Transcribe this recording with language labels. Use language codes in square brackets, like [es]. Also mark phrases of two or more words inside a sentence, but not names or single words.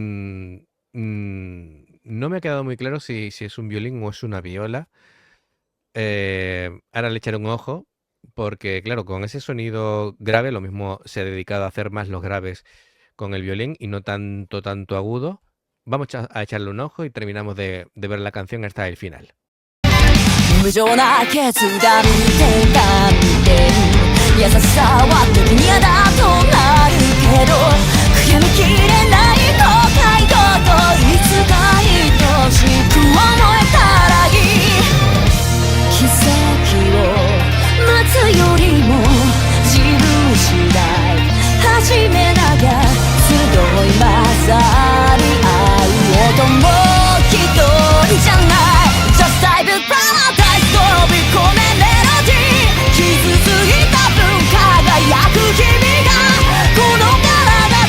[es] No me ha quedado muy claro si es un violín o es una viola. Ahora le echaré un ojo, porque claro, con ese sonido grave, lo mismo se ha dedicado a hacer más los graves con el violín y no tanto agudo. Vamos a echarle un ojo y terminamos de ver la canción hasta el final. [ja] 無情な決断転換点優しさは時に嫌だとなるけど悔やみきれない後悔といつか愛しく思えたらいい奇跡を待つよりも自分次第始めなきゃ集い混ざり合う音も一人じゃない [en] Just dive in paradise [ja] 飛び込めメロディー傷ついた分輝く君がこの体